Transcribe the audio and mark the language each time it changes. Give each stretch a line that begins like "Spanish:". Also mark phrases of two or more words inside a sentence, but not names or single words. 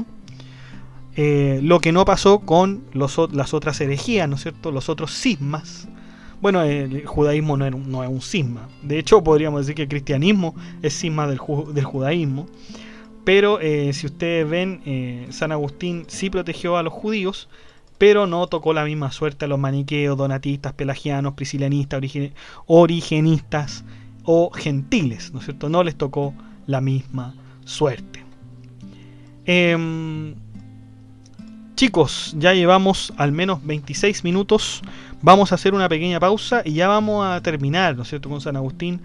Spanish: Lo que no pasó con las otras herejías, ¿no es cierto? Los otros cismas. Bueno, el judaísmo no es un cisma. De hecho, podríamos decir que el cristianismo es cisma del judaísmo. Pero si ustedes ven, San Agustín sí protegió a los judíos, pero no tocó la misma suerte a los maniqueos, donatistas, pelagianos, priscilianistas, origenistas o gentiles, ¿no es cierto? No les tocó la misma suerte. Chicos, ya llevamos al menos 26 minutos. Vamos a hacer una pequeña pausa y ya vamos a terminar, ¿no es cierto?, con San Agustín.